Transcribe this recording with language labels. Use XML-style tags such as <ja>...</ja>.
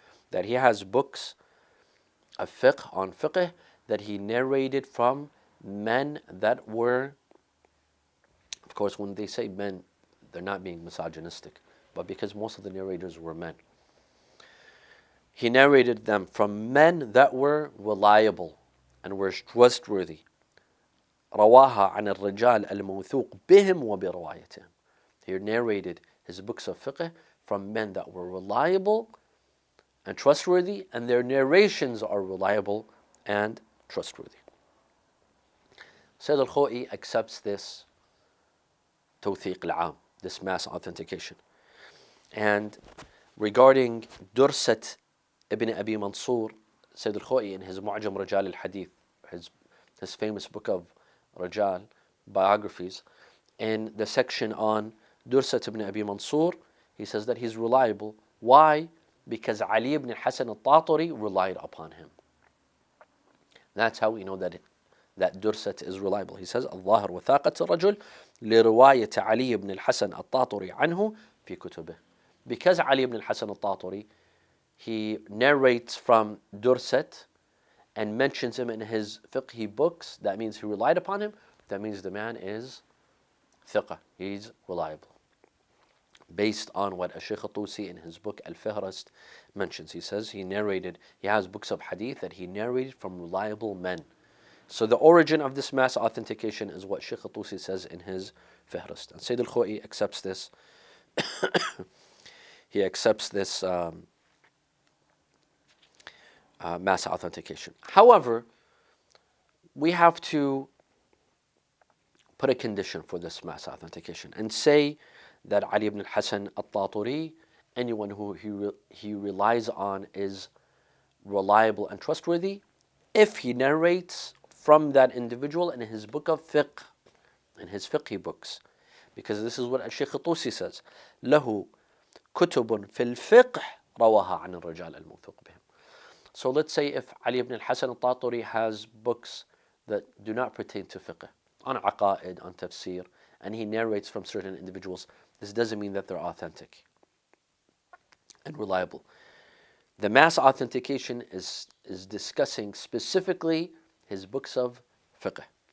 <en>That he has books of fiqh, on fiqh, that he narrated from men that were, of course when they say men, they're not being misogynistic, but because most of the narrators were men. He narrated them from men that were reliable and were trustworthy.</en> <ar>رواها عن الرجال الموثوق بهم وبروايتهم.</ar> <en>He narrated his books of fiqh from men that were reliable and trustworthy, and their narrations are reliable and trustworthy. Sayyid al-Khoi accepts this</en> <ar>توثيق العام,</ar> <en>this mass authentication. And regarding Dursat ibn Abi Mansur, Sayyid al-Khoi in his Mu'jam Rijal al-Hadith, his famous book of Rijal, biographies, in the section on Dursat ibn Abi Mansur, he says that he's reliable. Why? Because Ali ibn Hasan al-Taturi relied upon him. That's how we know that Dursat is reliable. He says,</en> <ar>الظاهر وثاقة الرجل لرواية علي بن الحسن الطاطري عنه في كتبه.</ar> <en>Because Ali ibn al-Hasan al-Taturi, he narrates from Dursat and mentions him in his fiqhi books, that means he relied upon him, that means the man is thiqah, he's reliable. Based on what Shaykh al-Tusi in his book Al-Fihrist mentions. He says he has books of hadith that he narrated from reliable men. So the origin of this mass authentication is what Shaykh al-Tusi says in his Fihrist. And Sayyid al-Khoi accepts this. He accepts this mass authentication. However, we have to put a condition for this mass authentication and say that Ali ibn al-Hasan al-Taturi, anyone who he relies on, is reliable and trustworthy if he narrates from that individual in his book of fiqh, in his fiqhi books. Because this is what Shaykh al-Tusi says,</en> <ar>له كتب في الفقه رواها عن الرجال الموثوق بهم.</ar> <en>So let's say if Ali ibn al-Hasan al-Taturi has books that do not pertain to fiqh, on aqa'id, on tafsir, and he narrates from certain individuals, this doesn't mean that they're authentic and reliable. The mass authentication is discussing specifically his books of fiqh.</en>